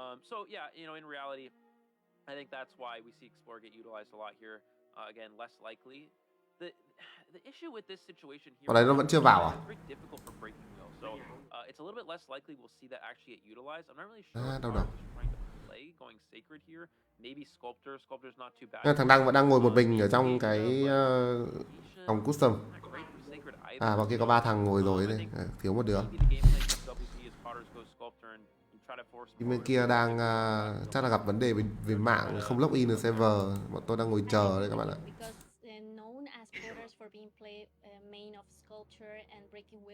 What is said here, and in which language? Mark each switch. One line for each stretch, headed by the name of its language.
English: So yeah, in reality, I think that's why we see Explorer get utilized a lot here. Again, less likely. The issue with this situation here
Vietnamese: Còn này nó vẫn chưa vào à?
English: it's very difficult for breaking wheel. So it's a little bit less likely we'll see that actually get utilized. I'm not really sure if
Vietnamese: đâu Mars đâu.
English: is trying to play going Sacred here. Maybe Sculptor. Sculptor's not too bad.
Vietnamese: Thằng Đăng vẫn đang ngồi một mình ở trong cái phòng custom.
English: Not great for Sacred either.
Vietnamese: À, vào kia có 3 thằng ngồi rồi đấy, thiếu một đứa.
English: Maybe the game plan against WP is Potters go Sculptor and you try to force
Vietnamese: Team bên kia đang chắc là gặp vấn đề về mạng, không login được server. Bọn tôi đang ngồi chờ đấy các bạn ạ.
English: Because known as Potters for being play main of Sculpture and Breaking Wheel.